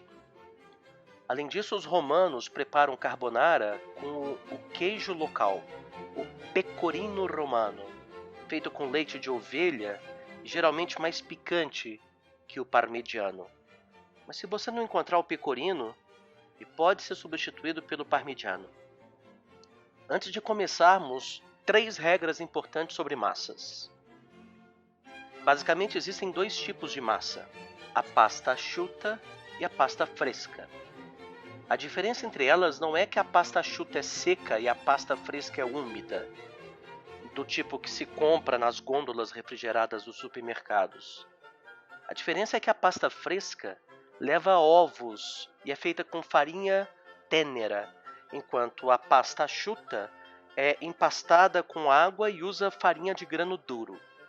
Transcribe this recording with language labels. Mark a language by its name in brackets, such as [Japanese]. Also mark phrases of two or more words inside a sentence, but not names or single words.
[Portuguese] Além disso, os romanos preparam carbonara com o queijo local, o pecorino romano, feito com leite de ovelha e geralmente mais picante que o parmigiano. Mas se você não encontrar o pecorino, ele pode ser substituído pelo parmigiano. Antes de começarmos, 3 regras importantes sobre massas. Basicamente existem 2 tipos de massa, a [Italian] pasta asciutta [Portuguese] e a [Italian] pasta fresca. [Portuguese] A diferença entre elas não é que a [Italian] pasta asciutta [Portuguese] é seca e a [Italian] pasta fresca [Portuguese] é úmida, do tipo que se compra nas gôndolas refrigeradas dos supermercados. A diferença é que a [Italian] pasta fresca [Portuguese] leva ovos e é feita com farinha tênera, enquanto a [Italian] pasta asciutta [Portuguese] é empastada com água e usa farinha de [Italian] grano duro.